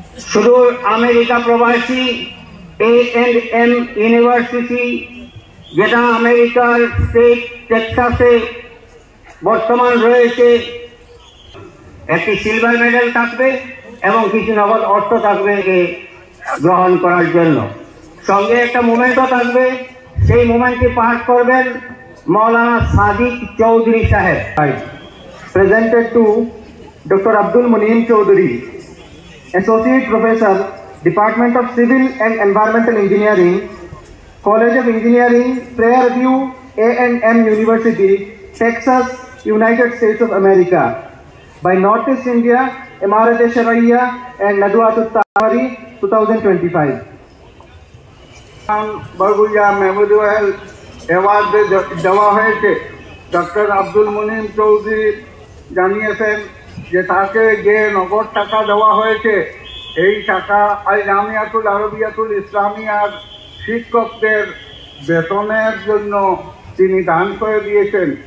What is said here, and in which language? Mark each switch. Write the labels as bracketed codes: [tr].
[bn] সুদূর আমেরিকা প্রবাসী A&M university, যেটা আমেরিকার স্টেট টেক্সাসে বর্তমান রয়েছে, একটি সিলভার মেডেল থাকবে এবং কিছু নগদ অর্থ থাকবে গ্রহণ করার জন্য। সঙ্গে একটা মোমেন্টও থাকবে। সেই মোমেন্টটি পাঠ করবেন মৌলানা সাদিক চৌধুরী সাহেব। [en] Presented to Dr. Abdul Munim Chaudhry, Associate Professor, Department of Civil and Environmental Engineering, College of Engineering, Prairie A&M University, Texas, United States of America, by Northeast India, Jamaat Sharia and Nadwa Tamir 2025. [bn] Barbhuiya Memorial award দেওয়া হয়েছে। Doctor Abdul Munim Chowdhury জানিয়েছেন যে তাকে যে নগদ টাকা দেওয়া হয়েছে, এই টাকা আল জামিয়াতুল আরবিয়াতুল ইসলামিয়ার শিক্ষকদের বেতনের জন্য তিনি দান করে দিয়েছেন।